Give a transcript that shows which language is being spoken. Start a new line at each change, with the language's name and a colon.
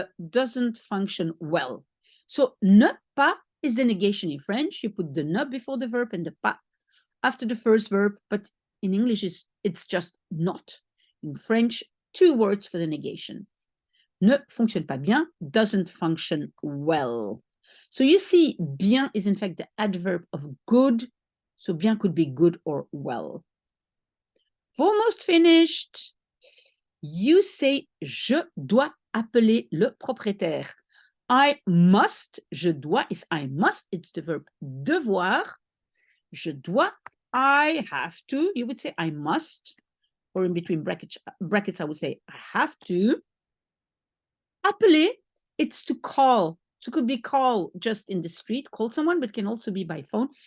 English: Doesn't function well. So ne pas is the negation in French. You put the ne before the verb and the pas after the first verb, but in English it's just not. In French, 2 words for the negation.
French: Ne fonctionne pas bien,
English: doesn't function well. So you see, bien is in fact the adverb of good. So bien could be good or well. Almost finished. You say,
French: je dois appeler le propriétaire.
English: I must, je dois is I must, it's the verb devoir. Je dois, I have to, you would say I must, or in between brackets I would say I have to. Appeler, it's to call. So it could be call just in the street, call someone, but can also be by phone.